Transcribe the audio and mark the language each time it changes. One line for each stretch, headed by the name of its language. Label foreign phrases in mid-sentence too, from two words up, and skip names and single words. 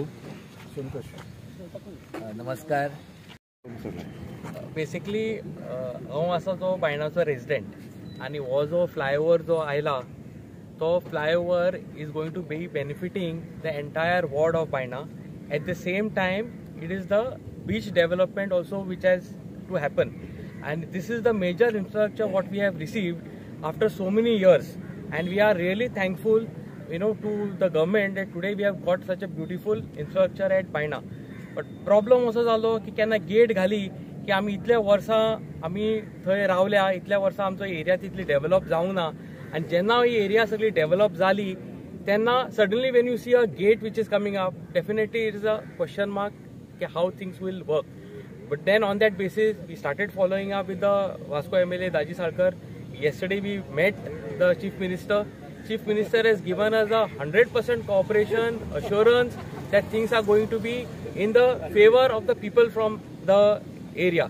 Konkani: संतोष. नमस्कार. बेसिकली हांव आसा तो बायणाचो रेजिडेंट, आनी हो जो फ्लायओवर जो आयला तो फ्लायओवर
English: is going to be benefiting the entire ward of Baina. At the same time it is the beach development also which has to happen, and this is the major infrastructure what we have received after so many years, and we are really thankful to the government that today we have got such a beautiful infrastructure at Baina. But problem
Konkani: असो जालो की केन्ना गेट घाली की आमी इतल्या वर्सां आमी थंय रावल्या, इतल्या वर्सां आमचो एरिया तितली डेव्हलप जावंक ना, आनी जेन्ना ही एरिया सगळी डेव्हलप जाली तेन्ना
English: suddenly when you see a gate which is coming up definitely it is a question mark
Konkani: की
English: how things will work. But then on that basis, we started following up with the Vasco MLA Daji Salkar. Yesterday we met the Chief Minister. Chief Minister has given us a 100% cooperation, assurance that things are going to be in the favor of the people from the area.